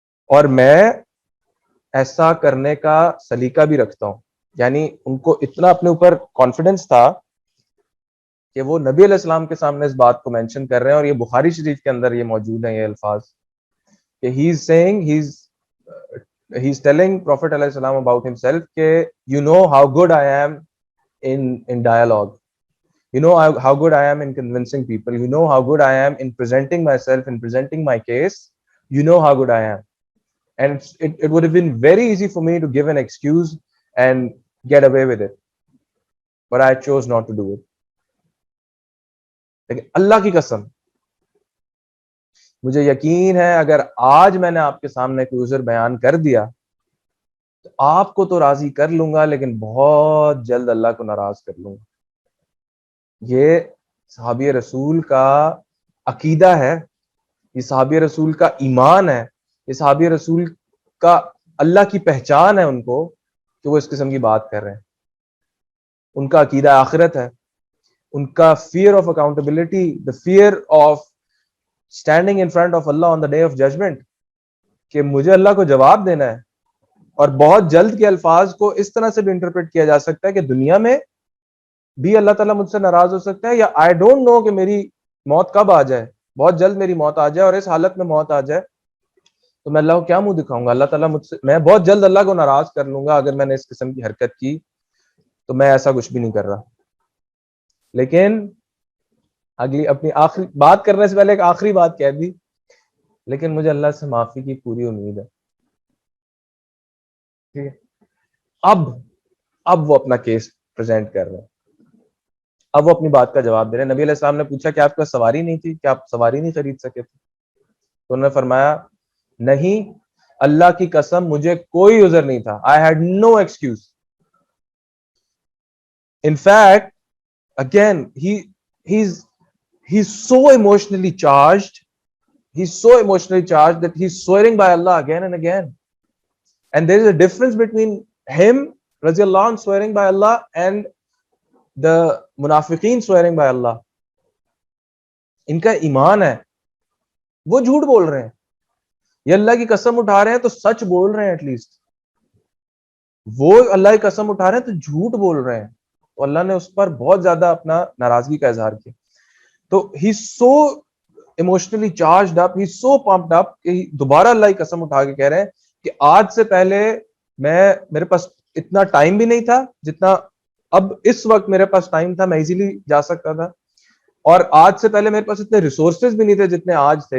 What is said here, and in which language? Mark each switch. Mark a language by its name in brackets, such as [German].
[Urdu] اور میں ایسا کرنے کا سلیقہ بھی رکھتا ہوں، یعنی ان کو اتنا اپنے اوپر کانفیڈنس تھا کہ وہ نبی علیہ السلام کے سامنے اس بات کو مینشن کر رہے ہیں. اور یہ بخاری شریف کے اندر یہ موجود ہیں یہ الفاظ کہ [English] he is saying he's telling Prophet علیہ السلام about himself کہ you know how good I am in dialogue. You know how good I am in convincing people. You know how good I am in presenting myself, in presenting my case. You know how good I am. And it would have been very easy for me to give an excuse and get away with it. But I chose not to do it. [Urdu] لیکن اللہ کی قسم مجھے یقین ہے اگر آج میں نے آپ کے سامنے کوئی عذر بیان کر دیا تو آپ کو تو راضی کر لوں گا لیکن بہت جلد اللہ کو ناراض کر لوں گا. یہ صحابی رسول کا عقیدہ ہے, یہ صحابی رسول کا ایمان ہے, یہ صحابی رسول کا اللہ کی پہچان ہے ان کو کہ وہ اس قسم کی بات کر رہے ہیں. ان کا عقیدہ آخرت ہے, ان کا [English] fear of accountability, the fear of standing in front of Allah on the day of judgment, [Urdu] کہ مجھے اللہ کو جواب دینا ہے. اور بہت جلد کے الفاظ کو اس طرح سے بھی انٹرپریٹ کیا جا سکتا ہے کہ دنیا میں بھی اللہ تعالیٰ مجھ سے ناراض ہو سکتا ہے, یا [English] I don't know [Urdu] کہ میری موت کب آ جائے, بہت جلد میری موت آ جائے, اور اس حالت میں موت آ جائے تو میں اللہ کو کیا منہ دکھاؤں گا. اللہ تعالیٰ مجھ سے, میں بہت جلد اللہ کو ناراض کر لوں گا اگر میں نے اس قسم کی حرکت کی, تو میں ایسا کچھ بھی نہیں کر رہا. لیکن اگلی اپنی آخری بات کرنے سے پہلے ایک آخری بات کہہ دی, لیکن مجھے اللہ سے معافی کی پوری امید ہے. ٹھیک ہے, اب وہ اپنا کیس پریزنٹ کر رہے ہیں, اب وہ اپنی بات کا جواب دے رہے ہیں. نبی علیہ السلام نے پوچھا کہ آپ کے پاس سواری نہیں تھی, کہ آپ سواری نہیں خرید سکے تھے؟ تو انہوں نے فرمایا نہیں, اللہ کی قسم مجھے کوئی عذر نہیں تھا. [English] I had no excuse. In fact, again, he's so emotionally charged. He's so emotionally charged that he's swearing by Allah again and again. And there is a difference between him, radiallahu anh, swearing by Allah and the munafiqeen swearing by Allah. [Urdu] ان کا ایمان ہے, وہ جھوٹ بول رہے ہیں, یہ اللہ کی قسم اٹھا رہے ہیں تو سچ بول رہے ہیں. ایٹ لیسٹ وہ اللہ کی قسم اٹھا رہے ہیں تو جھوٹ بول رہے ہیں, تو اللہ نے اس پر بہت زیادہ اپنا ناراضگی کا اظہار کیا. تو [English] ہی so emotionally charged up, ہی so pumped up [Urdu] کہ دوبارہ اللہ کی قسم اٹھا کے کہہ رہے ہیں کہ آج سے پہلے میرے پاس اتنا ٹائم بھی نہیں تھا جتنا اب اس وقت میرے پاس ٹائم تھا, میں ایزیلی جا سکتا تھا, اور آج سے پہلے میرے پاس اتنے ریسورسز بھی نہیں تھے جتنے آج تھے.